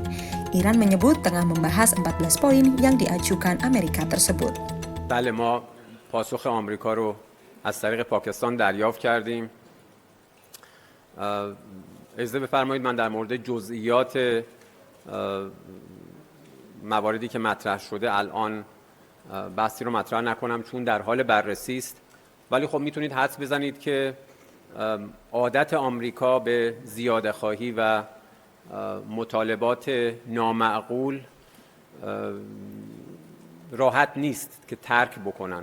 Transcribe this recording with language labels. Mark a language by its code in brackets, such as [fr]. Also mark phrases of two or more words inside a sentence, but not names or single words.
[id] Iran menyebut tengah membahas 14 poin yang diajukan Amerika tersebut. [fa] بله ما پاسخ آمریکا رو از طریق پاکستان دریافت کردیم. اجازه بفرمایید من در مورد جزئیات مواردی که مطرح شده الان بحثی رو مطرح نکنم چون در حال بررسی است، ولی خب میتونید حدس بزنید که عادت آمریکا به زیاده خواهی و مطالبات نامعقول راحت نیست که ترک بکنن.